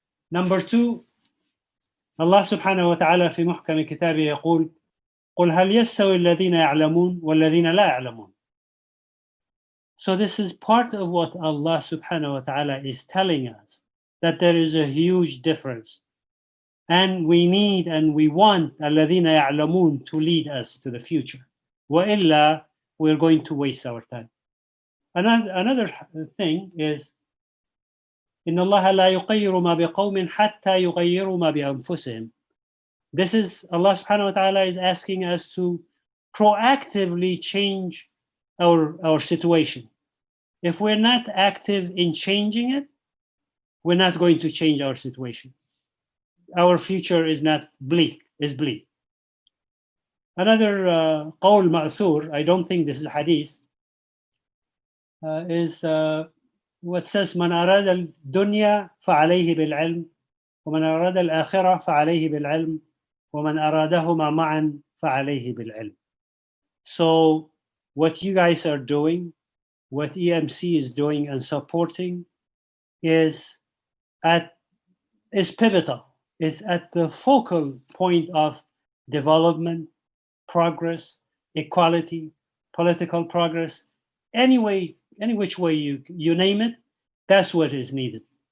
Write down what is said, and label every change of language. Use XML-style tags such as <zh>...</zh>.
<en>Number 2,</en> <ar>Allah subhanahu wa ta'ala في محكم كتابه يقول قل هل يستوي الذين يعلمون والذين لا يعلمون.</ar> <en>So this is part of what Allah subhanahu wa ta'ala is telling us, that there is a huge difference. And we need and we want</en> <ar>الذين يعلمون</ar> <en>to lead us to the future.</en> <ar>وإلا,</ar> <en>we're going to waste our time. Another thing is</en> <ar>إن الله لا يغير ما بقوم حتى يغيروا ما بأنفسهم.</ar> <en>This is Allah subhanahu wa ta'ala is asking us to proactively change our situation. If we're not active in changing it, we're not going to change our situation. Our future is not bleak, is bleak. Another qawl ma'thur, I don't think this is hadith, is what says</en> <ar>من أراد الدنيا فعليه بالعلم ومن أراد الآخرة فعليه بالعلم ومن أرادهما معا فعليه بالعلم.</ar> <en>So what you guys are doing, what EMC is doing and supporting is pivotal, is at the focal point of development, progress, equality, political progress, any which way you name it, that's what is needed.</en>